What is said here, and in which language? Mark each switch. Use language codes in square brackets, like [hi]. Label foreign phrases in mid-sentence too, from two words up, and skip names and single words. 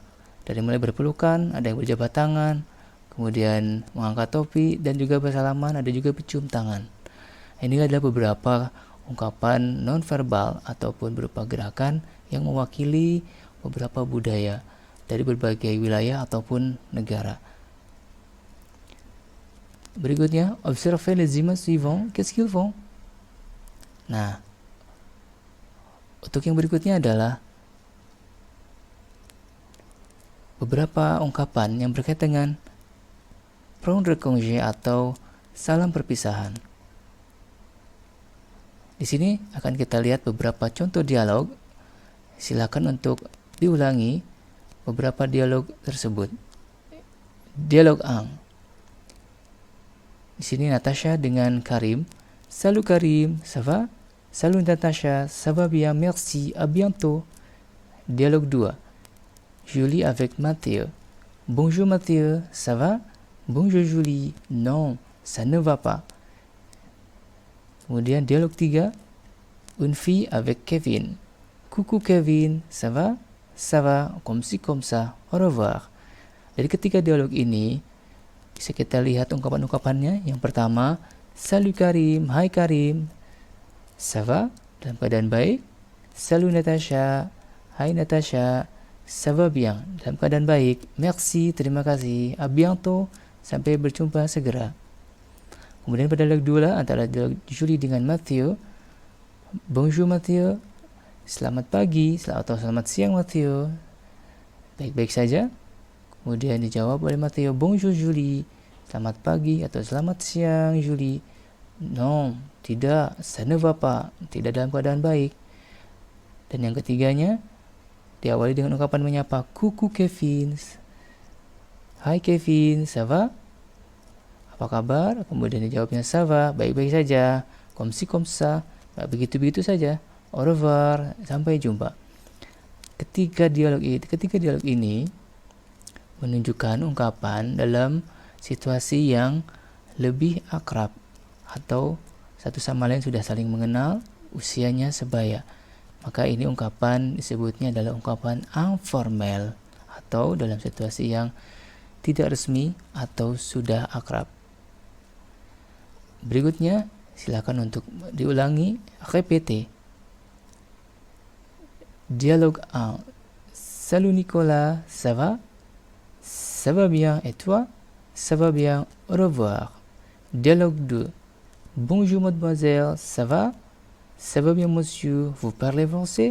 [id] Dari mulai berpelukan, ada yang berjabat tangan, kemudian mengangkat topi, dan juga bersalaman, ada juga bercium tangan. Ini adalah beberapa ungkapan nonverbal ataupun berupa gerakan yang mewakili beberapa budaya dari berbagai wilayah ataupun negara. Berikutnya, [fr] observez les images suivantes. Qu'est-ce qu'ils font? [id] Nah, untuk yang berikutnya adalah beberapa ungkapan yang berkaitan dengan [fr] prendre congé [id] atau salam perpisahan. Di sini akan kita lihat beberapa contoh dialog. Silakan untuk diulangi beberapa dialog tersebut. Dialog 1. Di sini Natasha dengan Karim. [fr] Salut Karim, ça va? Salut Natasha, ça va bien, merci, à bientôt. [id] Dialog 2. Julie avec Mathieu. [fr] Bonjour Mathieu, ça va? Bonjour Julie, non, ça ne va pas. [id] Kemudian dialog 3. [fr] Une fille avec Kevin. Coucou Kevin, ça va? Ça va, comme ci comme ça, au revoir. [id] Dari ketiga dialog ini, bisa kita lihat ungkapan-ungkapannya. Yang pertama, [fr] salut Karim, hai Karim, ça va? [id] Dalam keadaan baik. Salut Natasha, hai Natasha, [fr] ça va bien, [id] dalam keadaan baik. Merci, terima kasih, [fr] à bientôt, [id] sampai berjumpa segera. Kemudian pada dialog 2 antara dialog Julie dengan Mathieu. [fr] Bonjour Mathieu, [id] selamat pagi atau selamat siang Mathieu. Baik-baik saja. Kemudian dijawab oleh Mathieu, bonjour Julie, selamat pagi atau selamat siang Julie. Non, tidak, [fr] ça ne va pas, [id] tidak dalam keadaan baik. Dan yang ketiganya diawali dengan ungkapan menyapa, [fr] coucou Kevin. Hai Kevin, ça va? [id] Apa kabar? Kemudian dijawabnya [fr] ça va, [id] baik-baik saja. [fr] Comme ci comme ça, [id] begitu-begitu saja. [fr] Au revoir, [id] sampai jumpa. Ketiga dialog ini menunjukkan ungkapan dalam situasi yang lebih akrab atau satu sama lain sudah saling mengenal, usianya sebaya. Maka ini ungkapan disebutnya adalah ungkapan informal atau dalam situasi yang tidak resmi atau sudah akrab. Berikutnya, silakan untuk diulangi. [fr] Répétez. Dialogue 1. Salut Nicolas, ça va? Ça va bien, et toi? Ça va bien, au revoir. Dialogue 2. Bonjour mademoiselle, ça va? Ça va bien monsieur, vous parlez français?